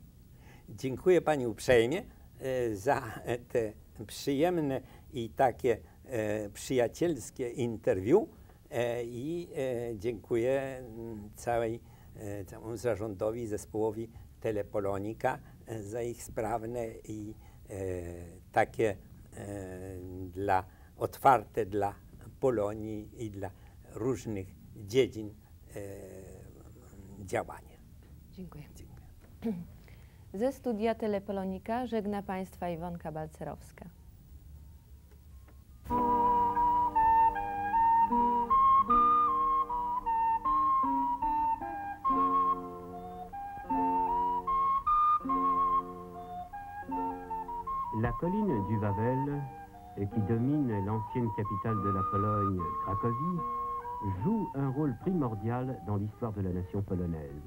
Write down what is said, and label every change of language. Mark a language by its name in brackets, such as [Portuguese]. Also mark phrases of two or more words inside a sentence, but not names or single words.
[Polish] Dziękuję Pani uprzejmie za te przyjemne i takie przyjacielskie interwiu i dziękuję całemu zarządowi, zespołowi Telepolonika za ich sprawne i takie otwarte dla Polonii i dla różnych dziedzin działania. Dziękuję. Ze studia Telepolonika żegna Państwa Iwonka Balcerowska. [French] La colline du Wawel, qui domine l'ancienne capitale de la Pologne, Cracovie, joue un rôle primordial dans l'histoire de la nation polonaise.